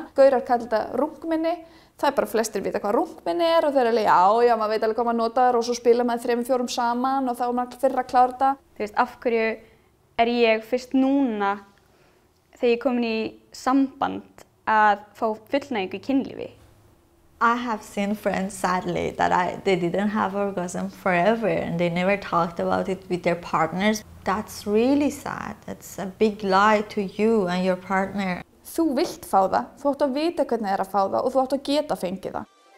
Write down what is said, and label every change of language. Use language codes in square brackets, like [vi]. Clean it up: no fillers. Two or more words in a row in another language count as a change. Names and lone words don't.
[is] Gaurar kalla þetta rungminni. Það er bara flestir vita hvað rungminni er og þeir eru alveg, já, maður veit alveg hvað maður notar og svo spila maður 3-4 saman og þá er maður fyrr að klára þetta. Þú veist, af hverju er ég fyrst núna þegar ég er komin í samband að fá fullnægingu í kynlífi? [en] I have seen friends, sadly, that they didn't have orgasm forever and they never talked about it with their partners. That's really sad. That's a big lie to you and your partner. [is] Þú vilt fá það, þú átt að vita hvernig það er að fá það og þú átt að geta fengið það.